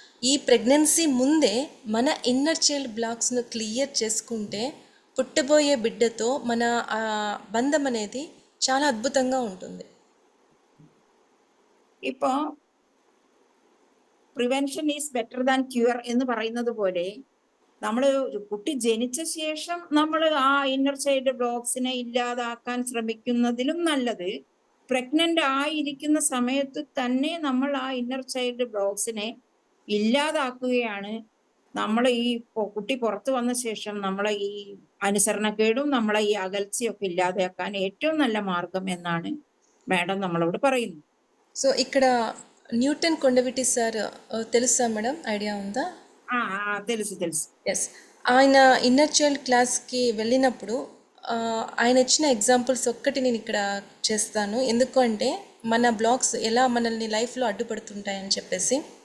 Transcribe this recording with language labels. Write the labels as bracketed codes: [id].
[te] ఈ ప్రెగ్నెన్సీ ముందే మన ఇన్నర్ చైల్డ్ బ్లాక్స్ను క్లియర్ చేసుకుంటే పుట్టబోయే బిడ్డతో మన బంధం అనేది చాలా అద్భుతంగా ఉంటుంది. [ml] ഇപ്പോ [en] prevention is better than cure [ml] എന്ന് പറയുന്നത് പോലെ നമ്മൾ കുട്ടി ജനിച്ച ശേഷം നമ്മൾ ആ ഇന്നർ ചൈൽഡ് ബ്ലോക്സിനെ ഇല്ലാതാക്കാൻ ശ്രമിക്കുന്നതിലും നല്ലത് പ്രഗ്നന്റ് ആയിരിക്കുന്ന സമയത്ത് തന്നെ നമ്മൾ ആ ഇന്നർ ചൈൽഡ് ബ്ലോക്സിനെ ഇല്ലാതാക്കുകയാണ്. നമ്മളെ ഈ കുട്ടി പുറത്തു വന്ന ശേഷം നമ്മളെ ഈ അനുസരണക്കേടും നമ്മളെ ഈ അകൽച്ചയൊക്കെ ഇല്ലാതാക്കാൻ ഏറ്റവും നല്ല മാർഗം എന്നാണ് മാഡം നമ്മളോട് പറയുന്നത്. [te] సో ఇక్కడ న్యూటన్ కొండవీటి సార్ తెలుసా మేడం, ఐడియా ఉందా? తెలుసు తెలుసు. ఎస్. ఆయన ఇన్నర్ చైల్డ్ క్లాస్కి వెళ్ళినప్పుడు ఆయన ఇచ్చిన ఎగ్జాంపుల్స్ ఒక్కటి నేను ఇక్కడ చేస్తాను. ఎందుకు అంటే మన బ్లాగ్స్ ఎలా మనల్ని లైఫ్లో అడ్డుపడుతుంటాయని చెప్పేసి.